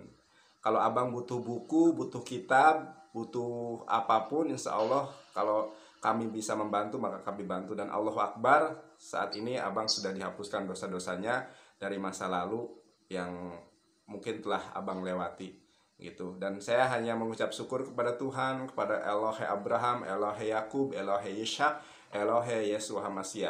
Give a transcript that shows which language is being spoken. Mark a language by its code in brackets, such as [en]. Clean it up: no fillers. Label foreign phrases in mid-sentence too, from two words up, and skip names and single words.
[id] Kalau abang butuh buku, butuh kitab, butuh apapun, [ar] إن شاء الله [id] kalau kami bisa membantu maka kami bantu. Dan [ar] الله أكبر, [id] saat ini abang sudah dihapuskan dosa-dosanya dari masa lalu yang mungkin telah abang lewati. gitu. Dan saya hanya mengucap syukur kepada Tuhan, kepada Elohe Abraham, Elohe Yakub, Elohe Ishak, [he] אלוהי ישוע המשיח.